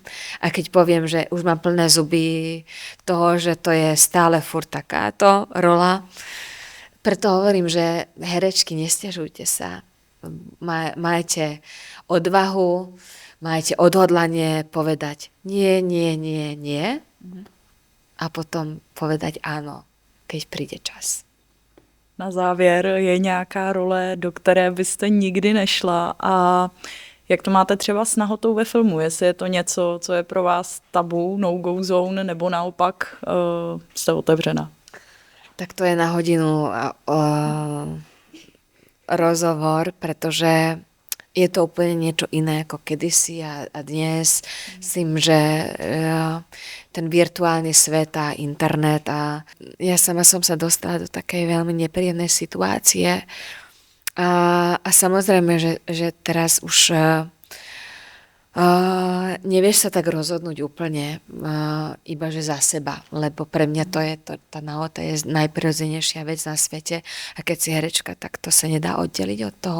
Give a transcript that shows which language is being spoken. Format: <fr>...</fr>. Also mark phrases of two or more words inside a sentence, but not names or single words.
<sk>A keď poviem, že už mám plné zuby toho, že to je stále furt takáto rola, preto hovorím, že herečky, nesťažujte sa. Majte odvahu, majte odhodlanie povedať nie, nie, nie, nie a potom povedať áno, keď príde čas.</sk> <cs>Na závěr je nějaká role, do které byste nikdy nešla a jak to máte třeba s nahotou ve filmu? Jestli je to něco, co je pro vás tabu,</cs> <en>no-go zone,</en> <cs>nebo naopak jste otevřena?</cs> <sk>Tak to je na hodinu rozhovor, pretože je to úplne niečo iné ako kedysi a dnes. Myslím, že ten virtuálny svet a internet a ja sama som sa dostala do takej veľmi nepríjemnej situácie a samozrejme, že teraz už nevieš sa tak rozhodnúť úplne iba že za seba, lebo pre mňa to je tá nahota je najprirodzenejšia vec na svete a keď si herečka, tak to sa nedá oddeliť od toho.</sk>